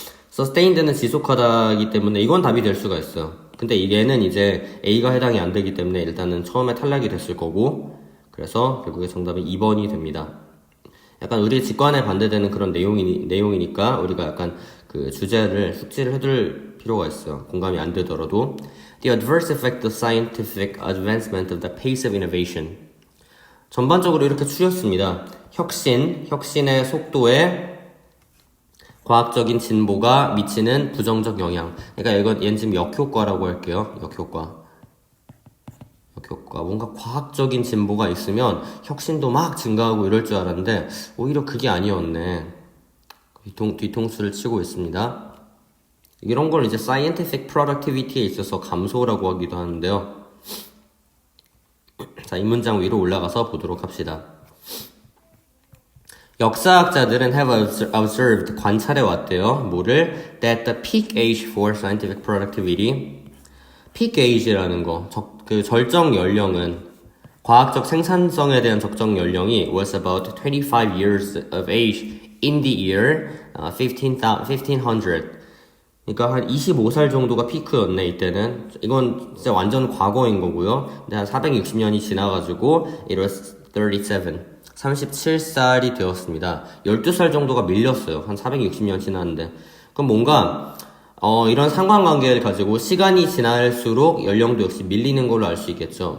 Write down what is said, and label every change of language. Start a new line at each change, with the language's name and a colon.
Korean: sustained는 지속하다이기 때문에 이건 답이 될 수가 있어요. 근데 얘는 이제 A가 해당이 안 되기 때문에 일단은 처음에 탈락이 됐을 거고, 그래서 결국에 정답은 2번이 됩니다. 약간 우리 직관에 반대되는 그런 내용이니까 우리가 약간 그 주제를 숙지를 해둘 필요가 있어요. 공감이 안 되더라도.
English: The adverse effect of scientific advancement of the pace of innovation.
Korean: 전반적으로 이렇게 추렸습니다. 혁신의 속도에 과학적인 진보가 미치는 부정적 영향. 그러니까 얘는 지금 역효과라고 할게요. 역효과. 뭔가 과학적인 진보가 있으면 혁신도 막 증가하고 이럴 줄 알았는데 오히려 그게 아니었네. 뒤통수를 치고 있습니다. 이런 걸 이제 scientific productivity에 있어서 감소라고 하기도 하는데요. 자, 이 문장 위로 올라가서 보도록 합시다. 역사학자들은
English: have observed,
Korean: 관찰해 왔대요. 뭐를?
English: That the peak age for scientific productivity, peak age라는 거,
Korean: 그 절정 연령은, 과학적 생산성에 대한 적정 연령이
English: was about 25 years of age in the year 1500.
Korean: 그러니까 한 25살 정도가 피크였네, 이때는. 이건 진짜 완전 과거인 거고요. 근데 한 460년이 지나가지고 it was 37살이 되었습니다. 12살 정도가 밀렸어요. 한 460년 지났는데. 그럼 뭔가 이런 상관관계를 가지고 시간이 지날수록 연령도 역시 밀리는 걸로 알 수 있겠죠.